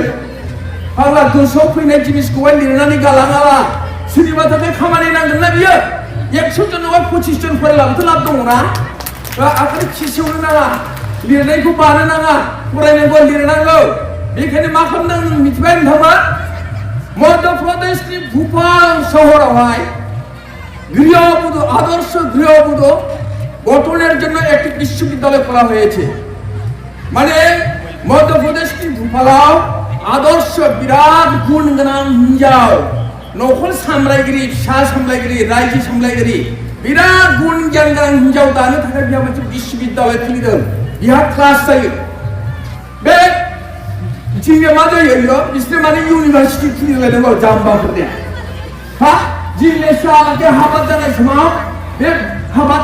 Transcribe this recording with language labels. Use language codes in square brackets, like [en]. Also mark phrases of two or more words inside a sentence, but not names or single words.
[brx] फाग्ला गोसोआव फैनाय जिनिसखौहाय लिरनानै गालाङाला सोरनिबा थाखाय खामानि नांगोन ना बियो 100 जनआवहाय 25 जन फरायलाबोथ' लाब दङना आखाइ खिसेवनो नाङा लिरनायखौ बानो नाङा फरायनांगौ लिरनांगौ बेखायनो मा खालामदों मिथिबाय नोंथाङा मध्य प्रदेशनि भोपाल শহরহায় [bn] গৃহবধূ আদর্শ গৃহবধূ গঠনের জন্য একটি বিশ্ববিদ্যালয় খোলা হয়েছে মানে মধ্যপ্রদেশनि ভোপালাव [brx] आदर्श बिराद गुण गोनां हिनजाव नखर सामलायगिरि फिसा सामलायगिरि रायजो सामलायगिरि बिराद गुण गियान गोनां हिनजाव दानो थाखाय बिहा मोनसे बिश्वविद्यालय खुलिदों बिहा क्लास जायो बे जोंनिया मा जायो बिसोर माने इउनिभारसिटि खुलिलायनांगौ जाम्बाफोरनिया हा जिलेसा बे हाबा जानाय समाव बे हाबा थिलि